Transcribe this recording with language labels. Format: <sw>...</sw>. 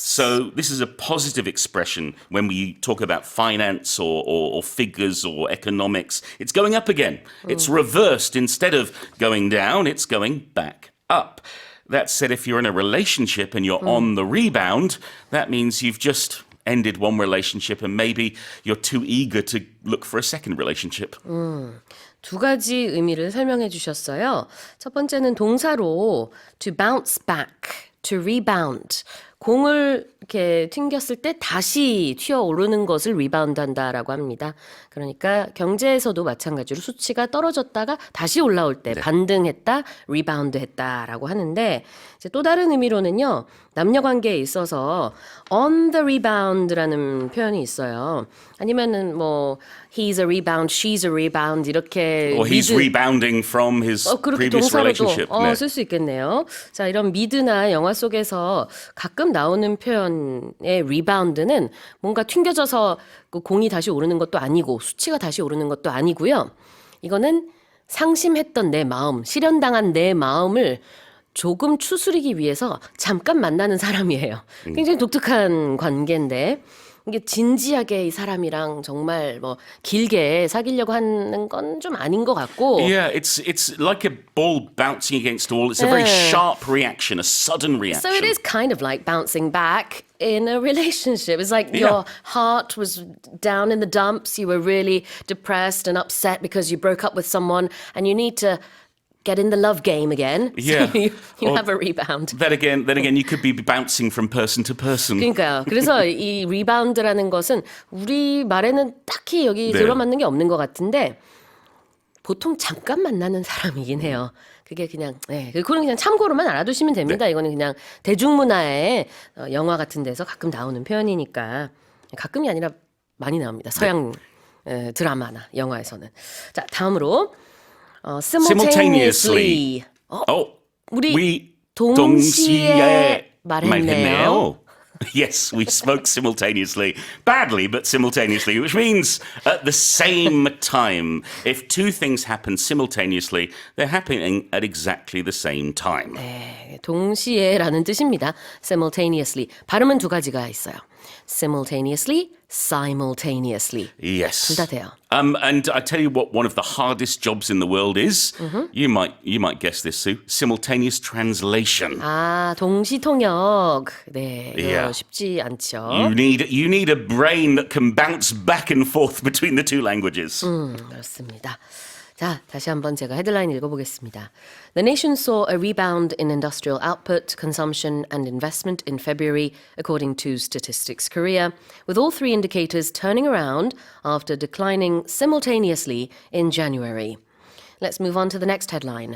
<en>So this is a positive expression when we talk about finance or figures or economics. It's going up again. It's reversed. Instead of going down, it's going back up. That said, if you're in a relationship and you're on the rebound, that means you've just ended one relationship and maybe you're too eager to look for a second relationship.</en> <ko>두 가지 의미를 설명해 주셨어요. 첫 번째는 동사로</ko> <en>to bounce back, to rebound.</en> <ko>공을 이렇게 튕겼을 때 다시 튀어오르는 것을 리바운드 한다라고 합니다. 그러니까 경제에서도 마찬가지로 수치가 떨어졌다가 다시 올라올 때 반등했다, 리바운드 했다라고 하는데 이제 또 다른 의미로는요. 남녀 관계에 있어서</ko> <en>on the rebound</en> <ko>라는 표현이 있어요. 아니면은 뭐</ko> <en>he's a rebound, she's a rebound</en> <ko>이렇게</ko> <en>Or he's rebounding from his previous relationship.</en> <ko>쓸 수 있겠네요. 자, 이런 미드나 영화 속에서 가끔 나오는 표현의 리바운드는 뭔가 튕겨져서 그 공이 다시 오르는 것도 아니고 수치가 다시 오르는 것도 아니고요. 이거는 상심했던 내 마음, 실현당한 내 마음을 조금 추스리기 위해서 잠깐 만나는 사람이에요. 굉장히 독특한 관계인데 이게 진지하게 이 사람이랑 정말 뭐 길게 사귀려고 하는 건 좀 아닌 것 같고.</ko> <en>Yeah, it's like a ball bouncing against a wall. It's a very sharp reaction, a sudden reaction. So it is kind of like bouncing back in a relationship. It's like your heart was down in the dumps. You were really depressed and upset because you broke up with someone and you need to get in the love game again. Yeah. So you have a rebound. Then again, you could be bouncing from person to person.</en> <ko>그러니까요. 그래서 이 리바운드라는 것은 우리 말에는 딱히 여기 들어맞는 게 없는 것 같은데 보통 잠깐 만나는 사람이긴 해요. 그게 그냥 그거는 그냥 참고로만 알아두시면 됩니다. 이거는 그냥 대중문화의 영화 같은 데서 가끔 나오는 표현이니까 가끔이 아니라 많이 나옵니다. 서양 드라마나 영화에서는. 자, 다음으로 simultaneously. 우리 동시에 말했네요.</ko> <en>Yes, we spoke simultaneously. Badly, but simultaneously, which means at the same time. If two things happen simultaneously, they're happening at exactly the same time.</en> <ko>네, 동시에라는 뜻입니다.</ko> <en>simultaneously.</en> <ko>발음은 두 가지가 있어요.</ko> <en>simultaneously, simultaneously. Yes.</en> <ko>둘 다 돼요.</ko> <en>And I tell you what one of the hardest jobs in the world is. You might guess this, Sue. Simultaneous translation.</en> <ko>아, 동시통역. 네, 이거 쉽지 않죠.</ko> <en>You need a brain that can bounce back and forth between the two languages.</en> <ko>그렇습니다. 자, 다시 한번 제가 헤드라인 읽어보겠습니다.</ko> <en>The nation saw a rebound in industrial output, consumption and investment in February, according to Statistics Korea, with all three indicators turning around after declining simultaneously in January. Let's move on to the next headline.</en>